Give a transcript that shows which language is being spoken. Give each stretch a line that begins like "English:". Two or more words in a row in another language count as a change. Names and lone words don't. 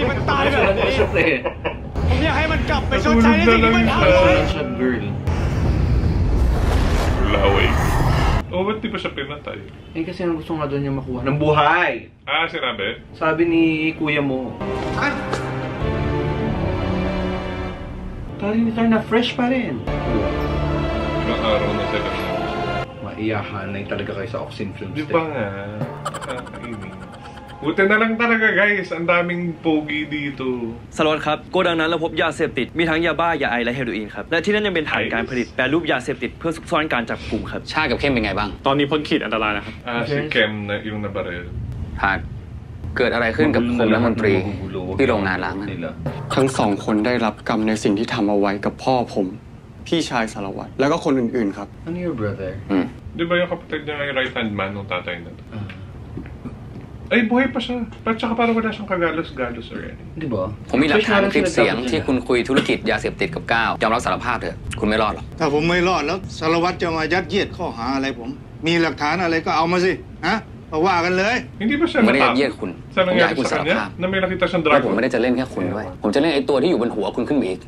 Thai: มันตายแบบนี้ผมอยากให้มันกลับไปชดใช้ในสิ่งที่มันทำไว้
Filipino: girl. Laway. Oh, ba't di pa siya pinatay? Eh, kasi ang gusto nga doon niya makuha ng buhay. Ah, sinabi? Sabi ni kuya mo. Tayo na fresh pa rin. Ilang araw na sila. Maiyahan na talaga kayo sa Oxin Films. Di ba nga? Kakainin. Buti na lang talaga guys, ang daming pogi dito.
Thai: สารวัตรครับโกดังนั้นเราพบยาเสพติดมีทั้งยาบ้ายาไอและเฮโรอีนครับและที่นั่นยังเป็นฐานการผลิตแปรรูปยาเสพติดเพื่อซุกซ่อนการจับกุมครับ ชากับเข้มเป็นไงบ้าง ตอนนี้พ้นขีดอันตรายนะครับ
Filipino: Ah, si Kem na yung nabaril.
Thai: หากเกิดอะไรขึ้นกับผมและมนตรีที่โรงงานล้างนั้น ทั้งสองคนได้รับกรรมในสิ่งที่ทำเอาไว้กับพ่อผมพี่ชายสารวัตรแล้วก็คนอื่นๆครับ
Filipino: Ano
English: your brother?
Filipino: Di ba yung kapatid niya yung
English: right hand man
Filipino: ng tatay na to? Ay, buhay pa siya. Tsaka parang wala siyang kagalos-galos
English: or anything.
Filipino: Di ba?
Thai: ผมมีหลักฐานคลิปเสียงที่คุณคุยธุรกิจยาเสพติดกับก้าวยอมรับสารภาพเถอะคุณไม่รอดหรอก ถ้าผมไม่รอดแล้วสารวัตรจะมายัดเยียดข้อหาอะไรผม มีหลักฐานอะไรก็เอามาสิฮะมาว่ากันเลย
Filipino: Hindi ba siya
Thai: ผมไม่ได้ยัดเยียดคุณ
Filipino: Sa
Thai: ผมอยากให้
Filipino: nangyari
Thai: คุณ
Filipino: sa
Thai: สาร
Filipino: kanya?
Thai: ภาพ
Filipino: Na may nakita siyang
Thai: แล้วผม
Filipino: dragon?
Thai: ไม่ได้จะเล่นแค่คุณด้วย ผมจะเล่นไอ้ตัวที่อยู่บนหัวคุณขึ้นมาอีก